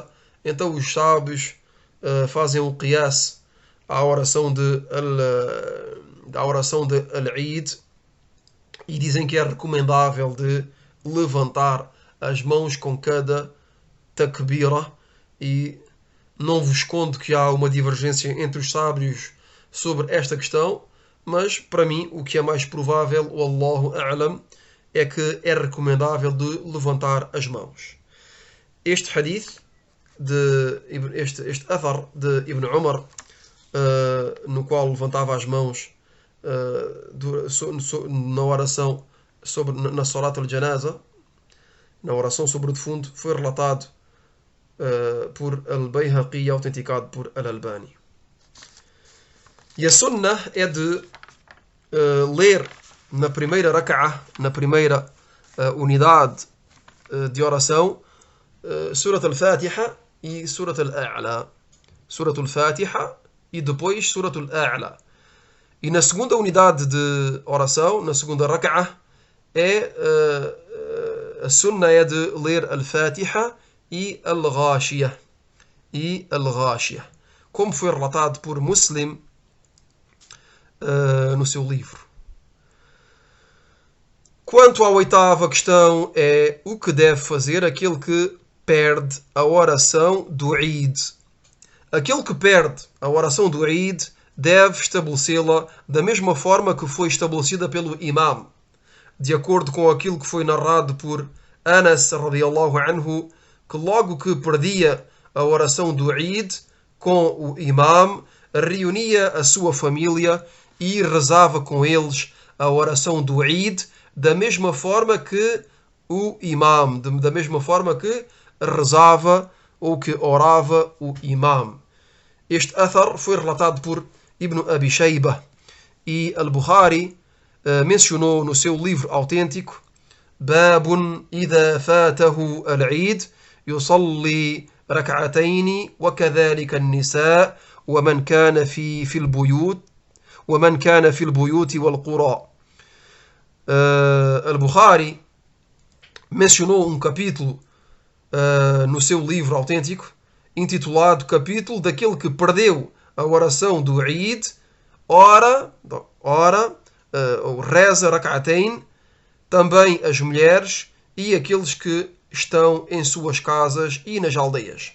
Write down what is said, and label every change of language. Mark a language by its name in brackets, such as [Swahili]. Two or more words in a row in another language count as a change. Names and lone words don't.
[Portuguese] Então os sábios fazem um qiyas à oração de Al-Eid e dizem que é recomendável de levantar as mãos com cada takbira, e não vos escondo que há uma divergência entre os sábios sobre esta questão, mas para mim o que é mais provável, [Arabic] والله أعلم, [Portuguese] é que é recomendável de levantar as mãos. Este hadith, este athar de Ibn Umar, no qual levantava as mãos na oração na [Arabic] صلاة الجنازة, [Portuguese] na oração sobre o defunto, foi relatado por Al-Bayhaqi e autenticado por Al-Albani. E a sunnah é de ler na primeira raka'ah, na primeira unidade de oração, Surat al-Fatiha e Surat al-A'la. Surat al-Fatiha e depois Surat al-A'la. E na segunda unidade de oração, na segunda raka'ah, a sunnah é de ler al-Fatiha e al-Ghashiyah. Como foi relatado por Muslim no seu livro. Quanto à oitava questão, é o que deve fazer aquele que perde a oração do Eid. Aquele que perde a oração do Eid deve estabelecê-la da mesma forma que foi estabelecida pelo imam, de acordo com aquilo que foi narrado por Anas [Arabic] رضي الله عنه, [Portuguese] que logo que perdia a oração do Eid com o imam, reunia a sua família e rezava com eles a oração do Eid, da mesma forma que o imam, da mesma forma que rezava ou que orava o imam. Este athar foi relatado por Ibn Abi Shaybah, e Al-Bukhari mencionou no seu livro autêntico: [Arabic] باب إذا فاته العيد يصلي ركعتين وكذلك النساء ومن كان في البيوت ومن كان في البيوت والقرى. [Portuguese] Al-Bukhari mencionou um capítulo no seu livro autêntico intitulado Capítulo daquele que perdeu a oração do Eid, ora reza rak'atayn, também as mulheres e aqueles que estão em suas casas e nas aldeias.